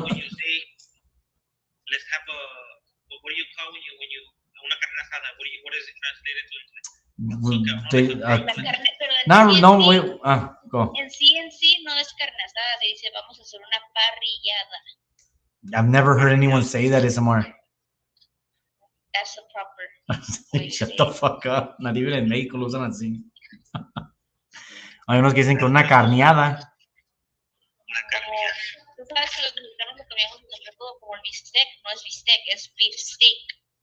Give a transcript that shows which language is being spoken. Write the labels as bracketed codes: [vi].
[en] when you say, let's have a, what do you call when you, [es] una carne asada, [en] what is it translated to? [es] La carne, pero No, en no, sí, [en] wait. Go. [es] en sí no es carne asada, se dice vamos a hacer una parrillada. [en] I've never heard anyone say that somewhere. That's the proper. Shut the fuck up. Not even [es] en México lo usan así. Hay unos que dicen que una carneada. Una carne. Tú sabes que los mexicanos lo cambiamos el nombre todo como el bistec, no es bistec, es [en] beef steak.